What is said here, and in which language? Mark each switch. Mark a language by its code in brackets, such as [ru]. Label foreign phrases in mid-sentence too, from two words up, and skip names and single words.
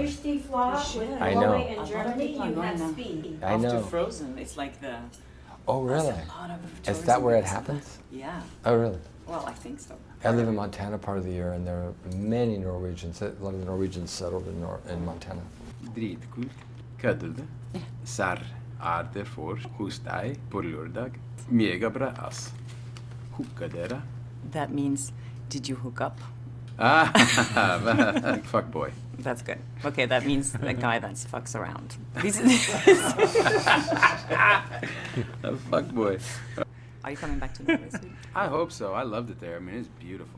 [en] Kirsty Flock, I know. Norway and Germany, you have speed. I know. After Frozen, it's like the. Oh, really? There's a lot of Is tourism that where it because of happens? that. Yeah. Oh, really? Well, I think so. I live in Montana part of the year, and there are many Norwegians. A lot of the Norwegians settled in Montana. [no] Dritkult. Kødder du? Serr det for hos deg på lørdag. Megabra, ass. Hooka dere? [en] That means, did you hook up? Ah, fuck boy. That's good. Okay, that means a guy that fucks around. A fuck boy. Are you coming back to Norway soon? I hope so. I loved it there. I mean, it's beautiful.